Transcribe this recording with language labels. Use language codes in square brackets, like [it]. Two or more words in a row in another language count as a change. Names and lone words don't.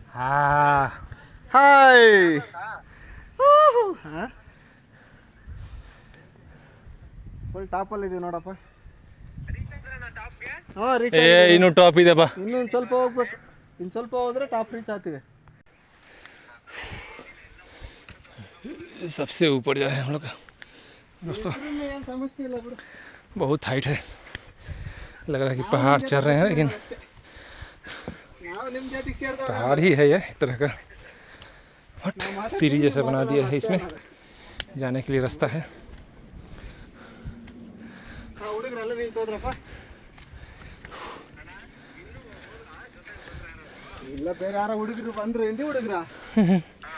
[kn] ಹಾಯ್ ಫುಲ್ ಟಾಪಲ್ಲಿದ್ದೀವಿ ನೋಡಪ್ಪ. ಹಾಂ ರೀಚ್ ಇನ್ನೂ ಟಾಪ್ ಇದೆಪ್ಪ. ಇನ್ನೊಂದು ಸ್ವಲ್ಪ ಹೋಗ್ಬೇಕು, ಇನ್ನು ಸ್ವಲ್ಪ ಹೋದ್ರೆ [en] top reach [kn] ಆಗ್ತಿದೆ. [hi] सबसे ऊपर जा रहे हैं हम लोग दोस्तों. [kn] ಏನು ಸಮಸ್ಯೆ ಇಲ್ಲ ಬಿಡು. [hi] बहुत हाइट है, लग रहा है कि पहाड़ चढ़ रहे हैं, लेकिन [kn] ನಾವು ನಿಮ್ಮ ಜೊತೆಗೆ ಸೇರಿದವ್ರು. [hi] पहाड़ ही है ये एक तरह का, बट सीढ़ी जैसा बना दिया है, इसमें जाने के लिए रास्ता है. [kn] ಹುಡುಗರೆಲ್ಲ ನಿಂತೋದ್ರಪ್ಪ. ಇಲ್ಲ ಬೇರೆ ಯಾರೋ ಹುಡುಗರು ಬಂದ್ರು, ಹಿಂದಿ ಹುಡುಗ್ರ